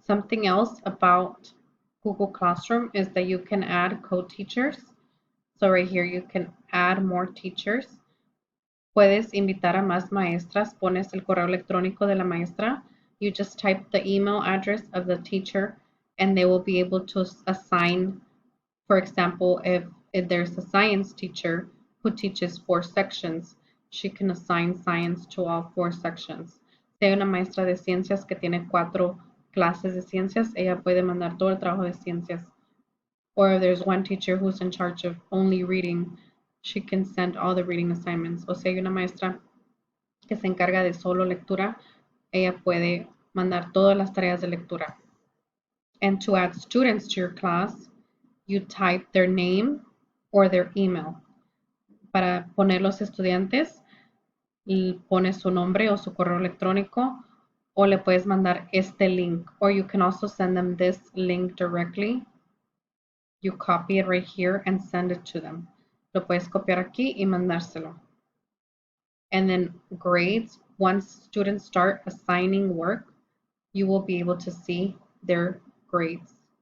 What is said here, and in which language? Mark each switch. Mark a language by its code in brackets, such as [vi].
[en] Something else about Google Classroom is that you can add co-teachers. So right here, you can add more teachers. [es] Puedes invitar a más maestras. Pones el correo electrónico de la maestra. [en] You just type the email address of the teacher and they will be able to assign, for example, if there's a science teacher who teaches 4 sections, she can assign science to all 4 sections. [es] Si hay una maestra de ciencias que tiene 4 clases de ciencias, ella puede mandar todo el trabajo de ciencias. [en] Or if there's one teacher who's in charge of only reading, she can send all the reading assignments. [es] O si hay una maestra que se encarga de solo lectura, ella puede mandar todas las tareas de lectura. [en] And to add students to your class, you type their name or their email. [es] Para poner los estudiantes, pones su nombre o su correo electrónico o le puedes mandar este link. [en] Or you can also send them this link directly. You copy it right here and send it to them. [es] Lo puedes copiar aquí y mandárselo. [en] And then grades, once students start assigning work, you will be able to see their grades.